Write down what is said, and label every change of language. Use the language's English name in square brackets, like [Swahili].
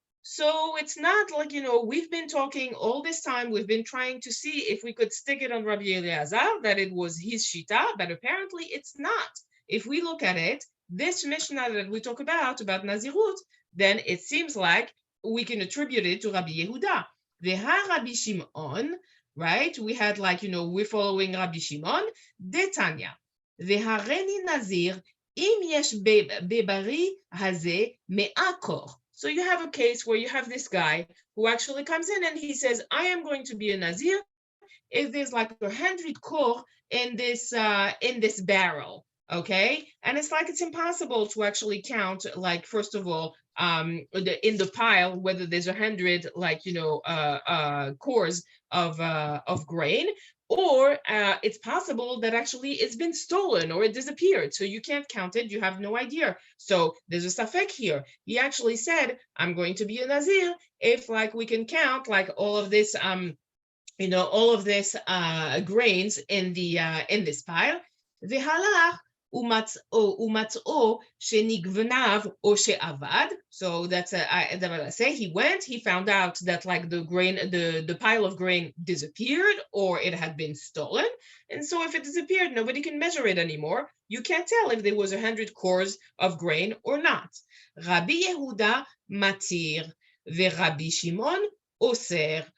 [English] So it's not like, we've been talking all this time, we've been trying to see if we could stick it on Rabbi Eliezer, that it was his shita, but apparently it's not. If we look at it, this Mishnah that we talk about Nazirut, then it seems like we can attribute it to Rabbi Yehuda. Veha Rabbi Shimon, right? We had like, we're following Rabbi Shimon, Detanya. [Hebrew] והריני נזיר אם יש בברי הזה 100 קור. [English] So you have a case where you have this guy who actually comes in and he says, I am going to be a Nazir if there's like 100 core in this barrel, okay? And it's like it's impossible to actually count, like, first of all, in the pile, whether there's 100 like cores of grain, or it's possible that actually it's been stolen or it disappeared. So you can't count it. You have no idea. So there's a safek here. He actually said, I'm going to be a Nazir if like we can count like all of this all of this grains in this pile. [Hebrew] והלך ומצאו שנגנב או שאבד. [English] So that's what I say. He went, he found out that like the pile of grain disappeared or it had been stolen. And so if it disappeared, nobody can measure it anymore. You can't tell if there was 100 cores of grain or not. [Hebrew] Rabbi Yehuda matir ורבי שמעון אוסר.